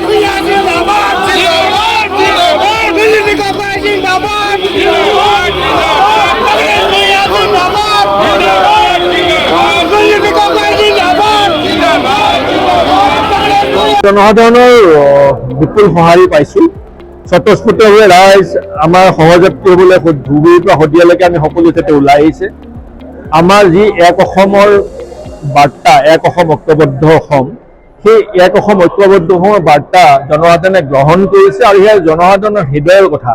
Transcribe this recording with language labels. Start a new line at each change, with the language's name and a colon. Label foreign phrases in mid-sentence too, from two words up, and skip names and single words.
Hindi: भूया जिंदाबाद जिंदाबाद जिंदाबाद दिल्ली का पाय जिंदाबाद जिंदाबाद जगदीश भूया जिंदाबाद जिंदाबाद जिंदाबाद दिल्ली का पाय जिंदाबाद जिंदाबाद
Assamese: জনসাধাৰণৰ বিপুল সঁহাৰি পাইছোঁ। স্বতঃস্ফূৰ্তভাৱে ৰাইজ আমাৰ সহযাত্ৰী হ'বলৈ ধুবুৰীৰ পৰা শদিয়ালৈকে আমি সকলো যাতে ওলাই আহিছে। আমাৰ যি এক অসমৰ বাৰ্তা, এক অসম ঐক্যবদ্ধ অসম, সেই এক অসম ঐক্যবদ্ধ অসমৰ বাৰ্তা জনসাধাৰণে গ্ৰহণ কৰিছে আৰু সেয়া জনসাধাৰণৰ হৃদয়ৰ কথা।